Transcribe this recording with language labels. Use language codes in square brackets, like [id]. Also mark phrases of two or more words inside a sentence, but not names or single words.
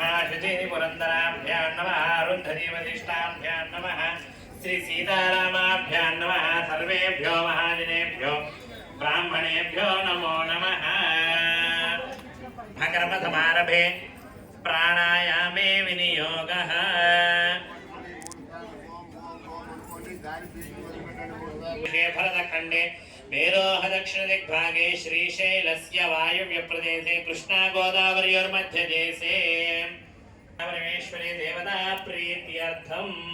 [sa] శచీపురందరాభ్యాం నమః. రుద్ధదీవశిష్టాభ్యాం నమః. శ్రీ సీతారామాభ్యాం నమః. సర్వేభ్యో మహాజనేభ్యో బ్రాహ్మణేభ్యో నమో నమః. భకర్మసమారభే ప్రాణాయామే వినియోగః. भरतखंडे मेरोह दक्षिण दिग्भागे श्रीशैलस्य वायव्य प्रदेशे कृष्णा गोदावर्योर्मध्ये देशे परमेश्वरी देवता प्रीत्यर्थम्